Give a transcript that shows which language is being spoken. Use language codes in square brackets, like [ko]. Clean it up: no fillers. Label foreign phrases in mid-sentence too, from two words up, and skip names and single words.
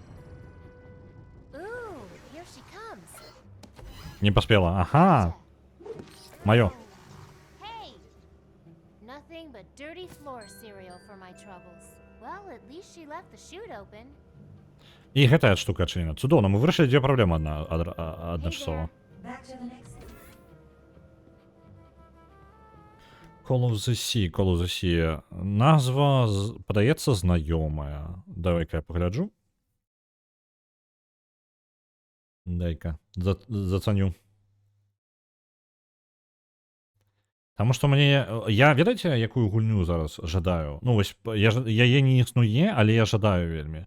[en] Ooh, here she comes. [ru] Не поспела. Ага. Моё. [en] Hey! Nothing but dirty floor cereal for my troubles. Well, at least she left the chute open. [be] І гэтая штука адчынена. Цудоўна, мы вырашылі дзве праблемы адначасова. [en] Back to the next. Call of the Sea. [be] Назва, падаецца, знаёмая. Давай-ка я пагляджу. Дай-ка, зацаню. Таму што мне... Я, ведаеце, якую гульню зараз жадаю? Ну, вось, яе не існуе, але я жадаю вельмі.